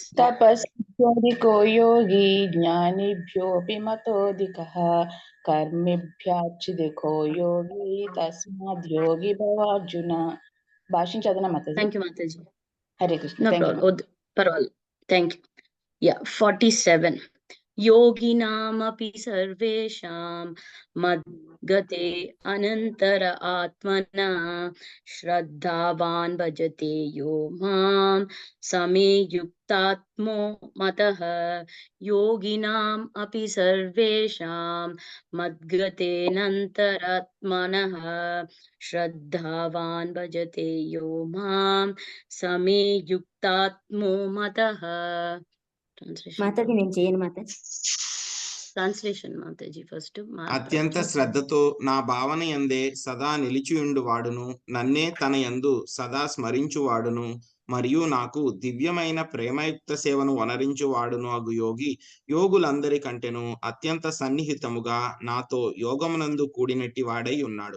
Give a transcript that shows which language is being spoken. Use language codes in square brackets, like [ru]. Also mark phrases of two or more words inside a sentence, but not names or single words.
[sa] తపస్వికో యోగి జ్ఞానిభ్యోపి మతోధికః కర్మిభ్యాచ్చిదికో యోగి తస్మాద్ యోగి భవార్జున. [te] భాషను చదవనా మాతాజీ? [en] Thank you మాతాజీ. [te] హరే కృష్ణ. పర్వాలేదు, [en] thank you. [te] యా, 47. [sa] योगिनामपि सर्वेषां मद्गते अनन्तर आत्मना श्रद्धावान् भजते यो मां समे युक्तात्मो मतः। योगिनाम् अपि सर्वेषां मद्गतेऽनन्तरात्मनः श्रद्धावान् भजते यो मां समे युक्तात्मो मतः। [te] మాతాజీ నేను చేయను మాతాజీ. [en] Translation మాతాజీ first. [te] అత్యంత శ్రద్ధతో నా భావన యందే సదా నిలిచియుండు వాడును, నన్నే తన యందు సదా స్మరించువాడును, మరియు నాకు దివ్యమైన ప్రేమయుక్త సేవను వనరించువాడును అగు యోగి యోగులందరి కంటేను అత్యంత సన్నిహితముగా నాతో యోగమునందు కూడినట్టి వాడై ఉన్నాడు.